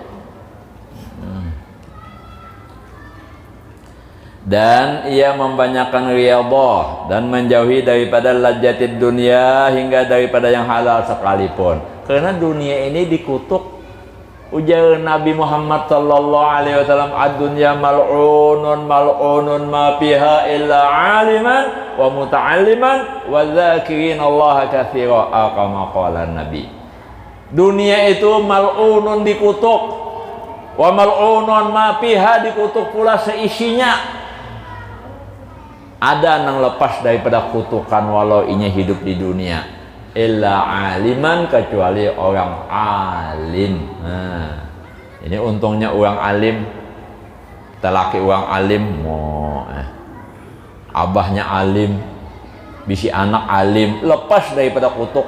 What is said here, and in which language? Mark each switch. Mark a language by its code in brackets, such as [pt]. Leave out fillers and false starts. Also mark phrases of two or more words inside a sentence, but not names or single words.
[id] Dan ia membanyakan riyadhah dan menjauhi daripada ladzatid dunia hingga daripada yang halal sekalipun. Karena dunia ini dikutuk. [bjn] Ujar Nabi [ar] Muhammad صلى الله عليه وسلم، الدنيا ملعونة ملعون ما فيها إلا عالما ومتعلما وذاكر الله كثيرا، كما قال النبي. [id] Dunia itu mal'unun dikutuk, [ar] وملعون ما فيها [id] dikutuk pula seisinya. [bjn] Ada nang lepas daripada kutukan walau inya hidup di dunia. [ar] إلا عالما, [id] kecuali orang alim. [bjn] Nah, ini untungnya orang alim, telaki orang alim, abahnya alim, bisi anak alim, lepas daripada kutuk.